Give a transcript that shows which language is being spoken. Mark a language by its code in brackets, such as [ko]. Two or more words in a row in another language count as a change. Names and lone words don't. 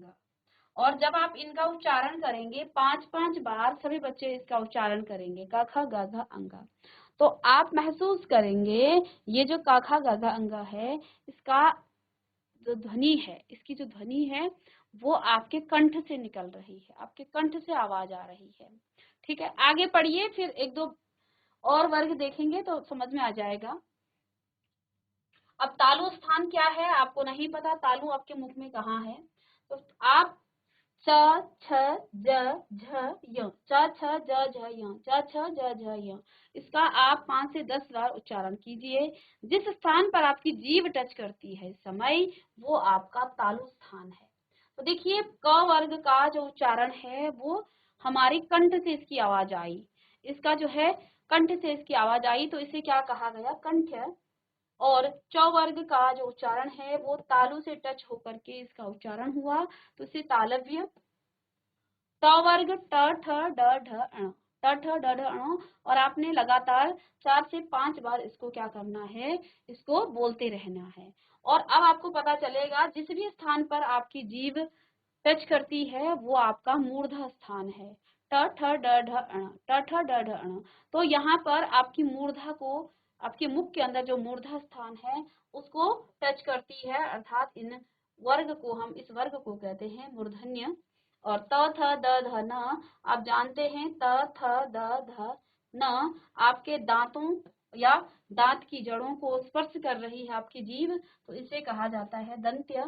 [hi] और जब आप इनका उच्चारण करेंगे 5-5 बार, सभी बच्चे इसका उच्चारण करेंगे, क, ख, ग, घ, अंग, तो आप महसूस करेंगे ये जो क, ख, ग, घ, अंग है, इसका जो ध्वनि है, इसकी जो ध्वनि है वो आपके कंठ से निकल रही है, आपके कंठ से आवाज आ रही है। ठीक है, आगे पढ़िए, फिर एक दो और वर्ग देखेंगे तो समझ में आ जाएगा। अब तालु स्थान क्या है, आपको नहीं पता तालु आपके मुख में कहाँ है, तो आप च, छ, ज, झ, य, च, छ, ज, झ, य, च, छ, ज, झ, य, इसका आप 5 से 10 बार उच्चारण कीजिए। जिस स्थान पर आपकी जीभ टच करती है समय, वो आपका तालु स्थान है। तो देखिए, क वर्ग का जो उच्चारण है वो हमारी कंठ से इसकी आवाज आई, इसका जो है कंठ से इसकी आवाज आई तो इसे क्या कहा गया, कंठ। और च वर्ग का जो उच्चारण है वो तालु से टच होकर के इसका उच्चारण हुआ तो इसे तालव्य। ट वर्ग ट ठ ड ढ ण, ट ठ ड ढ ण, और आपने लगातार 4 से 5 बार इसको क्या करना है, इसको बोलते रहना है। और अब आपको पता चलेगा जिस भी स्थान पर आपकी जीभ टच करती है वो आपका मूर्धा स्थान है। ट ठ ड ढ ण, ट ठ ड ढ ण। तो यहाँ पर आपकी मूर्धा को, आपके मुख के अंदर जो मूर्धा स्थान है उसको टच करती है, अर्थात इन वर्ग को, हम इस वर्ग को कहते हैं मूर्धन्य। और त थ द ध न, आप जानते हैं त थ द ध न आपके दांतों या दांत की जड़ों को स्पर्श कर रही है आपकी जीभ, तो इसे कहा जाता है दंत्य।